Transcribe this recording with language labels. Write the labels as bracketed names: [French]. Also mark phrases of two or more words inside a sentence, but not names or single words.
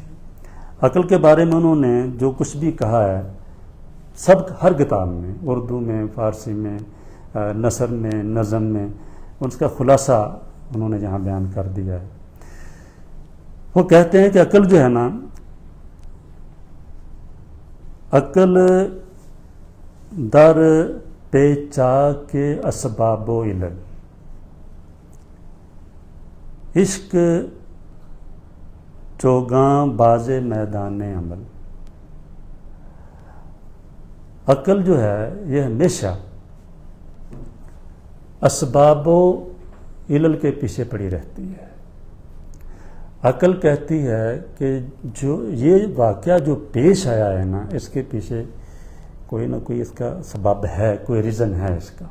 [Urdu] عقل کے بارے میں انہوں نے جو کچھ بھی کہا ہے ہر کتاب میں، اردو میں، فارسی میں، نثر میں، نظم میں، اس کا خلاصہ انہوں نے یہاں بیان کر دیا ہے۔ وہ کہتے ہیں کہ عقل جو ہے نا، [Persian] عقل در پیچا کے اسباب و علل، عشق چوگاں باز میدان عمل۔ [Urdu] عقل جو ہے یہ ہمیشہ اسباب و علل کے پیچھے پڑی رہتی ہے۔ عقل کہتی ہے کہ جو یہ واقعہ جو پیش آیا ہے نا، اس کے پیچھے کوئی نہ کوئی اس کا سبب ہے، کوئی ریزن ہے اس کا۔